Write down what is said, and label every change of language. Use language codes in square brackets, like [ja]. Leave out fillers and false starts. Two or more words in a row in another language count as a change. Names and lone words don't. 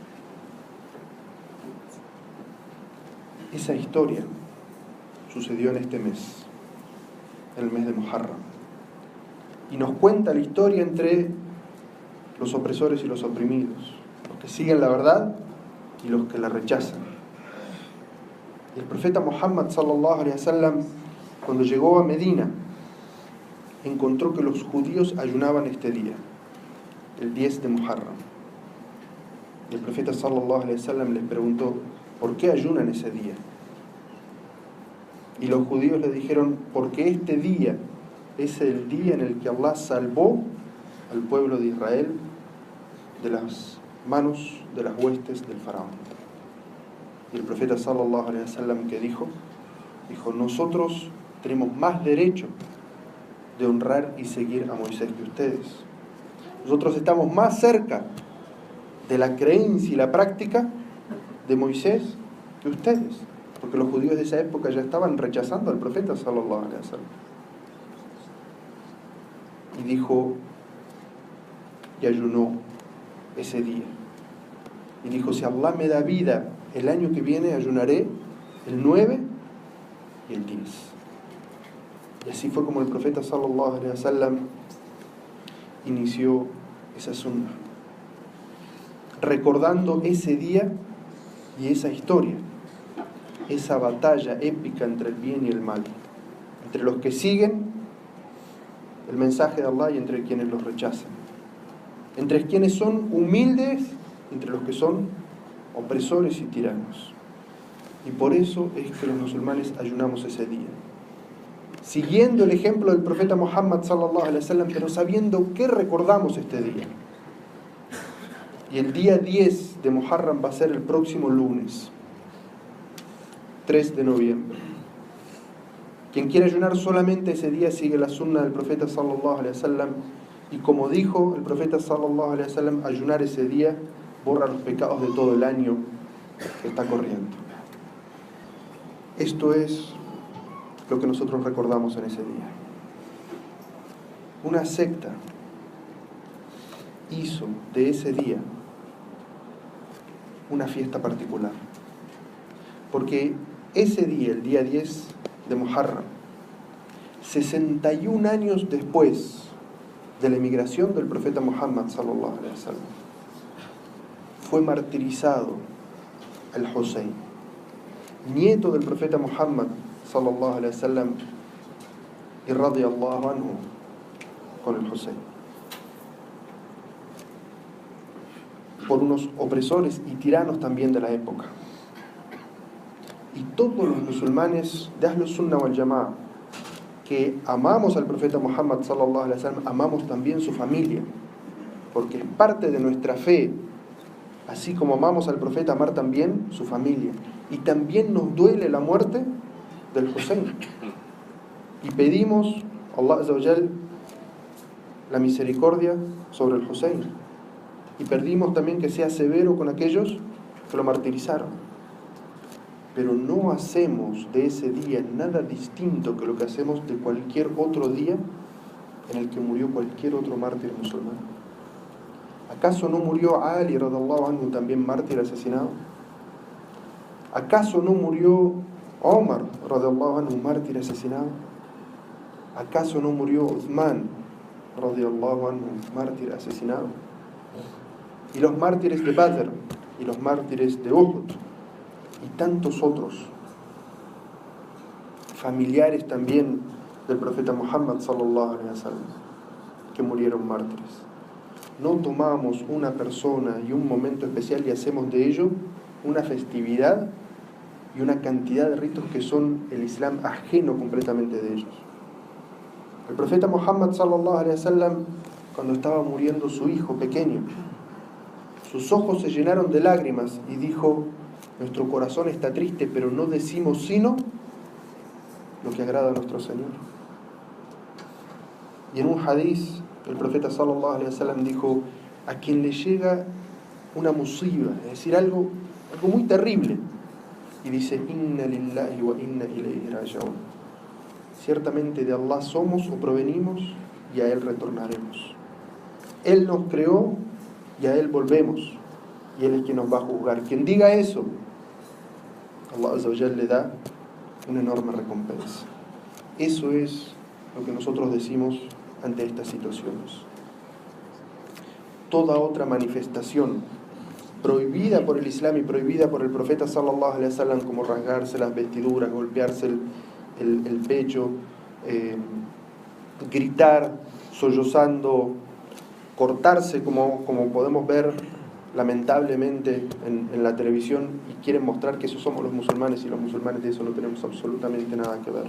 [es] Esa historia sucedió en este mes, el mes de Muharram. Y nos cuenta la historia entre los opresores y los oprimidos, los que siguen la verdad y los que la rechazan. Y el profeta Muhammad [ar] صلى الله عليه وسلم, [es] cuando llegó a Medina, encontró que los judíos ayunaban este día, el 10 de Muharram. Y el profeta [ar] صلى الله عليه وسلم [es] les preguntó, ¿por qué ayunan ese día? Y los judíos le dijeron, porque este día es el día en el que Allah salvó al pueblo de Israel de las manos de las huestes del faraón. Y el profeta [ar] صلى الله عليه وسلم [es] que dijo, nosotros tenemos más derecho de honrar y seguir a Moisés que ustedes. Nosotros estamos más cerca de la creencia y la práctica de Moisés que ustedes, porque los judíos de esa época ya estaban rechazando al profeta [ar] صلى الله عليه وسلم. [es] Y dijo, y ayunó ese día. Y dijo, si Allah me da vida el año que viene, ayunaré el 9 y el 10. Y así fue como el profeta [ar] صلى الله عليه وسلم [es] inició esa sunna, recordando ese día y esa historia, esa batalla épica entre el bien y el mal, entre los que siguen el mensaje de Allah y entre quienes los rechazan, entre quienes son humildes y entre los que son opresores y tiranos. Y por eso es que los musulmanes ayunamos ese día, siguiendo el ejemplo del profeta Muhammad [ar] صلى الله عليه وسلم, [es] pero sabiendo que recordamos este día. Y el día 10 de Muharram va a ser el próximo lunes, 3 de noviembre. Quien quiera ayunar solamente ese día sigue la sunna del profeta [ar] صلى الله عليه وسلم, [es] y como dijo el profeta [ar] صلى الله عليه وسلم, [es] ayunar ese día borra los pecados de todo el año que está corriendo. Esto es lo que nosotros recordamos en ese día. Una secta hizo de ese día una fiesta particular, porque ese día, el día 10 de Muharram, 61 años después de la emigración del profeta Muhammad [ar] صلى الله عليه وسلم, [es] fue martirizado el Hussein, nieto del profeta Muhammad [ar] صلى الله عليه وسلم, [es] y [ar] رضي الله عنه [es] con el Hussein, por unos opresores y tiranos también de la época. Y todos los musulmanes de [ar] أهل السنة والجماعة [es] que amamos al profeta Muhammad [ar] صلى الله عليه وسلم, [es] amamos también su familia, porque es parte de nuestra fe, así como amamos al profeta, amar también su familia. Y también nos duele la muerte del Hussein, y pedimos a Allah [ar] عز وجل [es] la misericordia sobre el Hussein, y pedimos también que sea severo con aquellos que lo martirizaron. Pero no hacemos de ese día nada distinto que lo que hacemos de cualquier otro día en el que murió cualquier otro mártir musulmán. ¿Acaso no murió Ali [ar] رضي الله عنه [es] también mártir asesinado? ¿Acaso no murió Omar [ar] رضي الله عنه [es] mártir asesinado? ¿Acaso no murió Uthman [ar] رضي الله عنه [es] mártir asesinado? Y los mártires de Badr, y los mártires de Uhud, y tantos otros familiares también del profeta Muhammad [ar] صلى الله عليه وسلم [es] que murieron mártires. No tomamos una persona y un momento especial y hacemos de ello una festividad y una cantidad de ritos que son el Islam ajeno completamente de ellos. El profeta Muhammad [ar] صلى الله عليه وسلم, [es] cuando estaba muriendo su hijo pequeño, sus ojos se llenaron de lágrimas y dijo: nuestro corazón está triste, pero no decimos sino lo que agrada a nuestro Señor. Y en un hadiz, el profeta [ar] صلى الله عليه وسلم [es] dijo: a quien le llega una musiba, es decir, algo muy terrible, y dice: [ar] إنا لله وإنا إليه راجعون, [es] ciertamente de Allah somos o provenimos y a Él retornaremos. Él nos creó y a Él volvemos, y Él es quien nos va a juzgar. Quien diga eso, Allah [ar] عز وجل [es] le da una enorme recompensa. Eso es lo que nosotros decimos ante estas situaciones. Toda otra manifestación prohibida por el Islam y prohibida por el profeta [ar] صلى الله عليه وسلم, [es] como rasgarse las vestiduras, golpearse el pecho, gritar, sollozando, cortarse, como podemos ver lamentablemente en la televisión y quieren mostrar que esos somos los musulmanes, y los musulmanes de eso no tenemos absolutamente nada que ver.